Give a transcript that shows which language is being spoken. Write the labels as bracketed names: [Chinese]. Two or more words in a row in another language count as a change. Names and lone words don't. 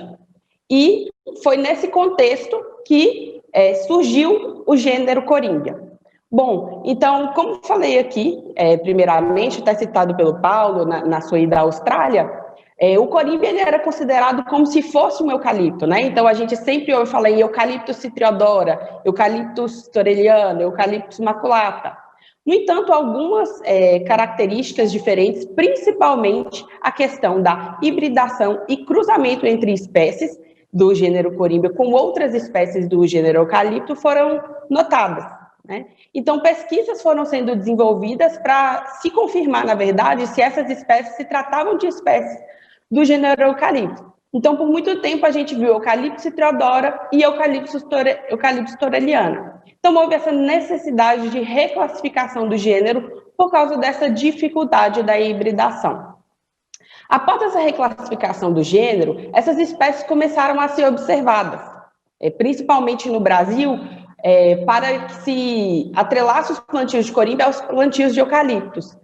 [Portuguese] E foi nesse contexto que surgiu o gênero corímbia. Bom, então, como falei aqui, primeiramente, está citado pelo Paulo na sua ida à Austrália, O corímbia ele era considerado como se fosse um eucalipto, né? Então a gente sempre ouve falar em Eucalyptus citriodora, Eucalyptus thoreliana, Eucalyptus maculata. No entanto, algumas características diferentes, principalmente a questão da hibridação e cruzamento entre espécies do gênero corímbia com outras espécies do gênero eucalipto, foram notadas, né? Então, pesquisas foram sendo desenvolvidas para se confirmar, na verdade, se essas espécies se tratavam de espécies do gênero eucalipto. Então, por muito tempo, a gente viu Eucalyptus citriodora e Eucalyptus thoreliana. Então, houve essa necessidade de reclassificação do gênero por causa dessa dificuldade da hibridação. Após essa reclassificação do gênero, essas espécies começaram a ser observadas, principalmente no Brasil, para que se atrelasse os plantios de corímbia aos plantios de eucaliptos.